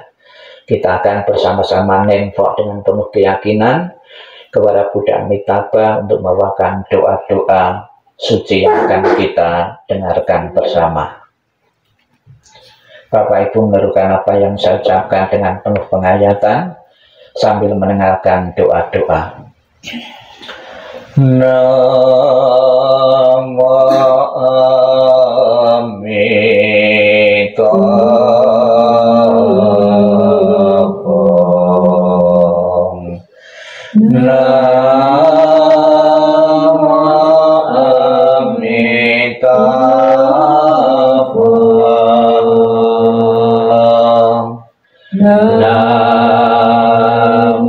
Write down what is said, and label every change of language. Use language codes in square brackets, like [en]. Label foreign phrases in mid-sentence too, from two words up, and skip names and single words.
[id] Kita akan bersama-sama nengok dengan penuh keyakinan kepada Buddha Amitabha untuk membawakan doa-doa suci yang akan kita dengarkan bersama. Bapak Ibu menerukan apa yang saya ucapkan dengan penuh penghayatan sambil mendengarkan doa-doa. [sa] Namo Amitabha. Namo Amitabha.